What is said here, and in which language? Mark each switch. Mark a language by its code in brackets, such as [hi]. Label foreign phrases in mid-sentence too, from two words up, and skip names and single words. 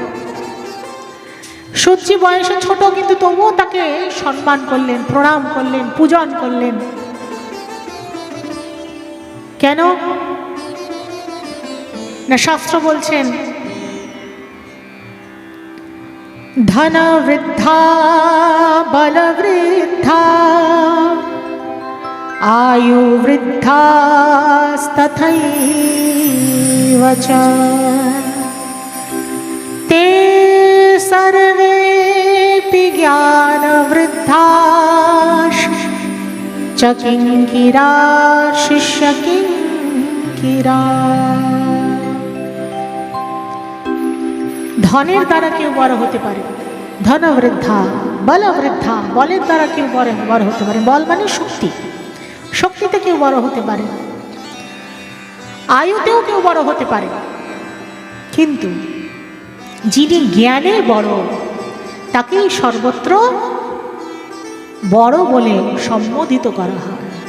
[bn] সূর্যি বয়সে ছোট, কিন্তু তবুও তাকে সম্মান করলেন, প্রণাম করলেন, পূজন করলেন। কেন না, শাস্ত্র বলছেন [sa] ধন বৃদ্ধা বল বৃদ্ধা आयु वृद्धास्तथैव च ते सर्वेऽपि ज्ञानवृद्धाश्च किङ्किरा शिष्य किङ्किरा। [bn] ধনের দ্বারা কেউ বড় হতে পারে, [sa] ধন বৃদ্ধা বল বৃদ্ধা, [bn] বলের দ্বারা কেউ বড় হতে পারে। বল মানে শক্তি, শক্তিতে কেউ বড় হতে পারে, আয়ুতেও কেউ বড় হতে পারে, কিন্তু যিনি জ্ঞানে বড় তাকেই সর্বত্র বড় বলে সম্বোধিত করা হয়।